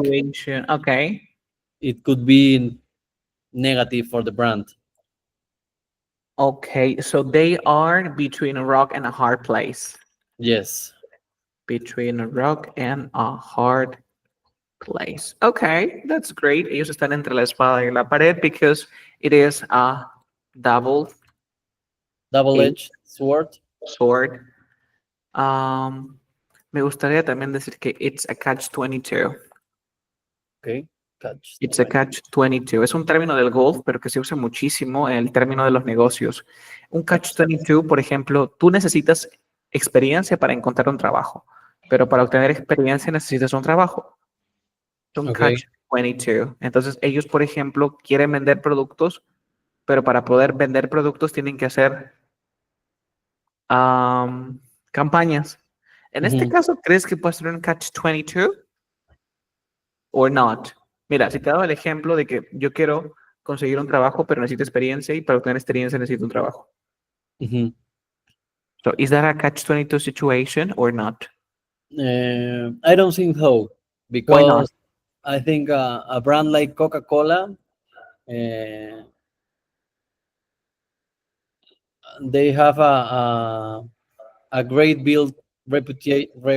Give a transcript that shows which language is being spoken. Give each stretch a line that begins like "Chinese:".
English: Situation. Okay. it could be negative for the brand. Okay. So they are between a rock and a hard place. Yes. Between a rock and a hard place. Okay, that's great.
Spanish: Ellos están entre la espada y la pared
English: because it is a double edged Double-edged sword. sword.
Spanish: Me gustaría también decir que
English: it's a catch 22. Okay, catch It's a 20. catch 22.
Spanish: Es un término del golf, pero que se usa muchísimo en el término de los negocios. Un catch
English: Catch
Spanish: 22, por ejemplo, tú necesitas experiencia para encontrar un trabajo, pero para obtener experiencia necesitas un trabajo. Es un
English: Okay. catch 22.
Spanish: Entonces, ellos, por ejemplo, quieren vender productos, pero para poder vender productos tienen que hacer campañas. En este Mhm. caso, ¿crees que puede ser un catch 22 o not? Mira, si te daba el ejemplo de que yo quiero conseguir un trabajo, pero necesito experiencia y para obtener experiencia necesito un trabajo. Mhm.
English: So, is that a catch 22 situation or not? I don't think so, Why not? because I think a brand like Coca-Cola, uh, they have a great built reputation.